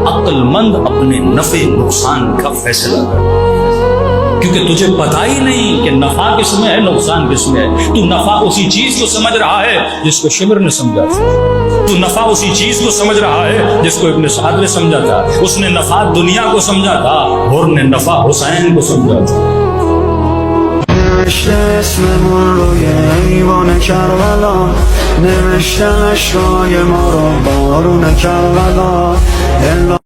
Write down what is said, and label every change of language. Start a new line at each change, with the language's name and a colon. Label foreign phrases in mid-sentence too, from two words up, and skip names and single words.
Urdu: عقل مند اپنے نفع نقصان کا فیصلہ کر, کیونکہ تجھے پتہ ہی نہیں کہ نفع کس میں ہے نقصان کس میں ہے. تو نفع اسی چیز کو سمجھ رہا ہے جس کو شبر نے سمجھا تھا, تو نفع اسی چیز کو سمجھ رہا ہے جس کو ابن سعد نے سمجھا تھا. اس نے نفع دنیا کو سمجھا تھا, اور نے نفع حسین کو سمجھا تھا.
Persian: نوشته اسممون روی ایوان کربلا, نوشته اشکای ما رو بارون کربلا.